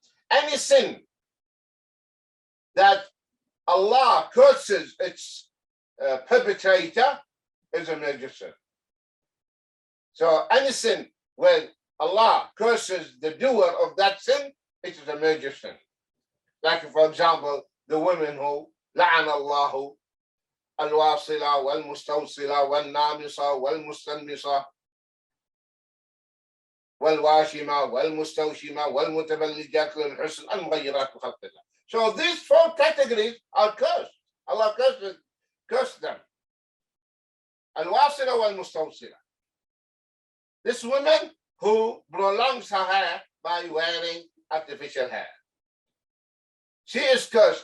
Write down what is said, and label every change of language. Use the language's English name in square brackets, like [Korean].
[English] Any sin that Allah curses its perpetrator is a major sin. So any sin where Allah curses the doer of that sin, it is a major sin. Like, for example, the women who [Arabic] لعن الله الواصلة والمستوصلة والنامصة والمستنمصة والواشمة والمستوشمة والمتبلجات للحسن المغيرات لخلق الله. [English] So these 4 categories are cursed. Allah cursed them. [Arabic] الواصلة والمستوصلة. [English] This woman who prolongs her hair by wearing artificial hair. She is cursed.